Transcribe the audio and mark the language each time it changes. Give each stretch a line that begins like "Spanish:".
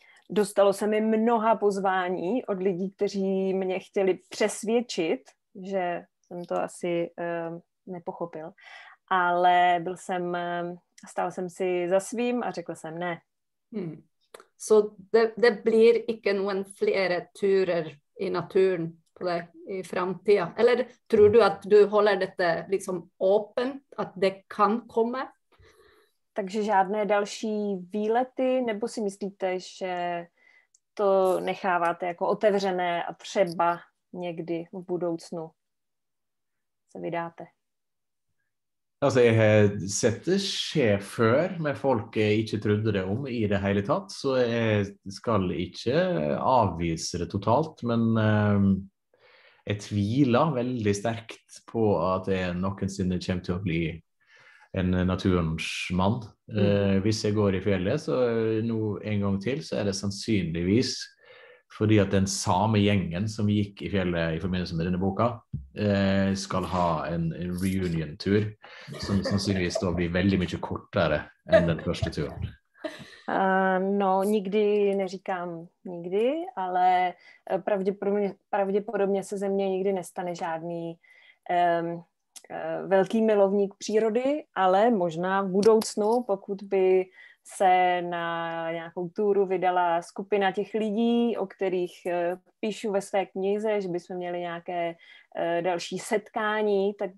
Czech: Dostalo se mi mnoha pozvání od lidí, kteří mě chtěli přesvědčit, že jsem to asi nepochopil, ale stál jsem si za svým a řekla jsem ne.
Norwegian: Så det blir ikke noen flere turer i naturen på det i framtiden? Eller tror du at du holder dette liksom åpent, at det kan komme? Takže žádné další výlety, nebo si myslíte, že to necháváte jako otevřené a třeba někdy v budoucnu se vydáte? Altså, jeg har sett det skje før med folk jeg ikke trodde det om i det hele tatt, så jeg skal ikke avvise det totalt, men jeg tviler veldig sterkt på at jeg noensinne kommer til å bli en naturens mann. Hvis jeg går i fjellet, så nå en gang til, så det sannsynligvis fordi at den samme gjengen som gikk i fjellet i forbindelse med denne boka, skal ha en reunion-tur, som sannsynligvis da blir veldig mye kortere enn den første turen.
Czech: No, nikdy neříkám nikdy, ale pravděpodobně se ze mě nikdy nestane žádný velký milovník přírody, ale možná v budoucnu, pokud by se na nějakou túru vydala skupina těch lidí, o kterých píšu ve své knize, že bychom měli nějaké další setkání,